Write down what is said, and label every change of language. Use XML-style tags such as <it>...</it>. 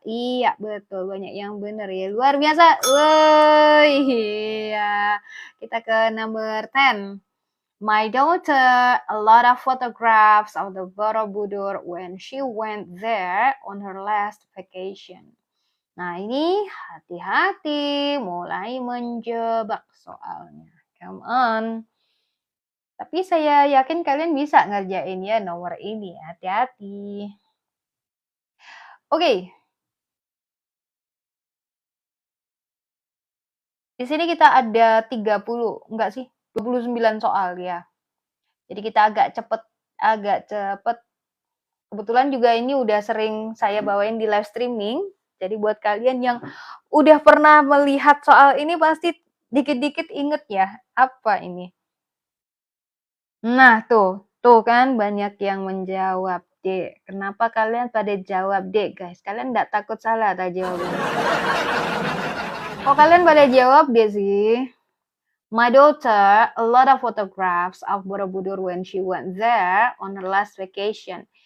<id>Iya, betul. Banyak yang benar ya. Luar biasa. Woi, iya. Kita ke</id> <en>number 10. My daughter a lot of photographs of the Borobudur when she went there on her last vacation.</en> <id>Nah, ini hati-hati, mulai menjebak soalnya.</id> <en>Come on.</en> <id>Tapi saya yakin kalian bisa ngerjain ya nomor ini. Hati-hati. Oke. Di sini kita ada 30, enggak sih? 29 soal ya. Jadi kita agak cepet. Kebetulan juga ini udah sering saya bawain di live streaming. Jadi buat kalian yang udah pernah melihat soal ini pasti dikit-dikit inget ya. Apa ini? Nah, tuh kan banyak yang menjawab D. Kenapa kalian pada jawab D, guys? Kalian nggak takut salah tak jawabnya? Kok kalian pada jawab D sih?</id> <en>My daughter a lot of photographs of Borobudur when she went there on her last vacation.</en>